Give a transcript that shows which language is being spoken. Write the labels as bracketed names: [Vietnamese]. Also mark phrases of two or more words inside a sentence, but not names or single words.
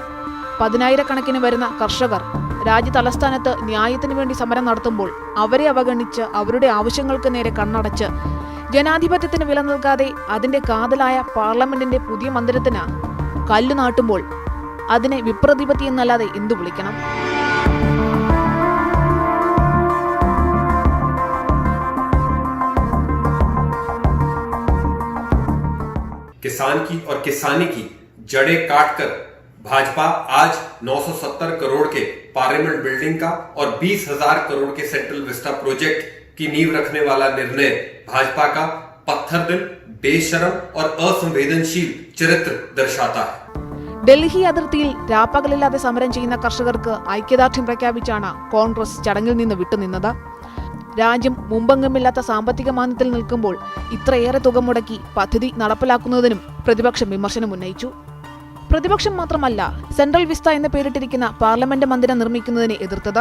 [Malayalam] 10,000-കണക്കിന് വരുന്ന കർഷകർ രാജ്യ തലസ്ഥാനത്ത് ന്യായത്തിനു വേണ്ടി സമരം നടത്തുമ്പോൾ അവരെ അവഗണിച്ച് അവരുടെ ആവശ്യങ്ങൾക്ക് നേരെ കണ്ണടച്ച് ജനാധിപത്യത്തിന് വില നൽകാതെ അതിന്റെ കാതലായ പാർലമെന്റിന്റെ പുതിയ മന്ദിരത്തിന് കല്ലു നാട്ടുമ്പോൾ അതിനെ വിപ്രതിപത്തി എന്നല്ലാതെ എന്തു വിളിക്കണം? [Hindi] किसान की और किसानी की जड़ें काटकर भाजपा आज 970 करोड़ के पार्लियामेंट बिल्डिंग का और 20,000 करोड़ के सेंट्रल विस्टा प्रोजेक्ट की नींव रखने वाला निर्णय भाजपा का पत्थर दिल, बेशरम और असंवेदनशील चरित्र दर्शाता है. [Malayalam] ഡൽഹി അതിർത്തിയിൽ രാപ്പകലില്ലാതെ സമരം ചെയ്യുന്ന കർഷകർക്ക് ഐക്യദാർഢ്യം പ്രഖ്യാപിച്ചാണ് കോൺഗ്രസ് ചടങ്ങിൽ നിന്ന് വിട്ടുനിന്നത്. രാജ്യം മുമ്പെങ്ങുമില്ലാത്ത സാമ്പത്തിക മാന്ദ്യത്തിൽ നിൽക്കുമ്പോൾ ഇത്രയേറെ തുക മുടക്കി പദ്ധതി നടപ്പിലാക്കുന്നതിനും പ്രതിപക്ഷം വിമർശനം ഉന്നയിച്ചു. പ്രതിപക്ഷം മാത്രമല്ല, സെൻട്രൽ വിസ്ത എന്ന് പേരിട്ടിരിക്കുന്ന പാർലമെന്റ് മന്ദിരം നിർമ്മിക്കുന്നതിനെ എതിർത്തത്.